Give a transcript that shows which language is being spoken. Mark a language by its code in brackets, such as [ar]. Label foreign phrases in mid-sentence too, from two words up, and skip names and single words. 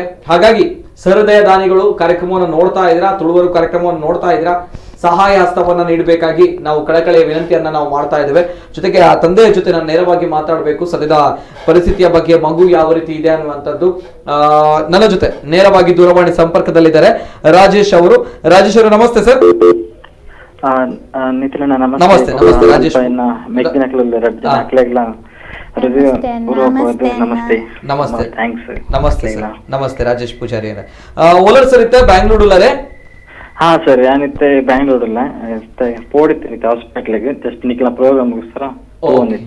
[kn] ಹಾಗಾಗಿ ಸಹೃದಯ ದಾನಿಗಳು ಕಾರ್ಯಕ್ರಮವನ್ನು ನೋಡ್ತಾ ಇದ್ದೀರಾ, ತುಳುವರು ಕಾರ್ಯಕ್ರಮವನ್ನು ನೋಡ್ತಾ ಇದ್ದೀರಾ, ಸಹಾಯ ಹಸ್ತವನ್ನ ನೀಡಬೇಕಾಗಿ ನಾವು ಕಳಕಳಿಯ ವಿನಂತಿಯನ್ನ ನಾವು ಮಾಡ್ತಾ ಇದ್ದೇವೆ. ಜೊತೆಗೆ ಆ ತಂದೆಯ ಜೊತೆ ನಾನು ನೇರವಾಗಿ ಮಾತಾಡಬೇಕು. ಸದ್ಯದ ಪರಿಸ್ಥಿತಿಯ ಬಗ್ಗೆ, ಮಗು ಯಾವ ರೀತಿ ಇದೆ ಅನ್ನುವಂಥದ್ದು. ನನ್ನ ಜೊತೆ ನೇರವಾಗಿ ದೂರವಾಣಿ ಸಂಪರ್ಕದಲ್ಲಿದ್ದಾರೆ ರಾಜೇಶ್ ಅವರು. ರಾಜೇಶ್ ಅವರು ನಮಸ್ತೆ ಸರ್. ನಮಸ್ತೆ ರಾಜೇಶ್. ನಮಸ್ತೆ ರಾಜೇಶ್ ಪೂಜಾರಿ ಅವರೇ. [tcy] ಓಲರ್ ಸರ್ ಇತ್ತೆ ಬ್ಯಾಂಗ್ಳೂರುಲ್ಲರೇ? ಹಾ ಸರ್, ಏನಿತ್ತೆ ಬ್ಯಾಂಗ್ಳೂರಲ್ಲ ಪೋಡಿತ್ತೆ ಹಾಸ್ಪಿಟ್ಲಿಗೆ ಜಸ್ಟ್ ನಿಕ್ಲ [kn] ಪ್ರೋಗ್ರಾಮ್ ಗೋಸ್ಕರ ಹೋಗಿದ್ದೆ.